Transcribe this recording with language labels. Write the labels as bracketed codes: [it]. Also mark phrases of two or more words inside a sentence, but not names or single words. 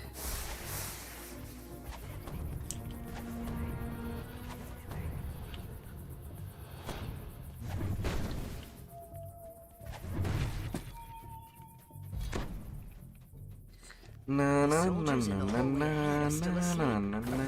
[en] Na na na Soldiers in na the na hallway na ahead are still na asleep. na na na.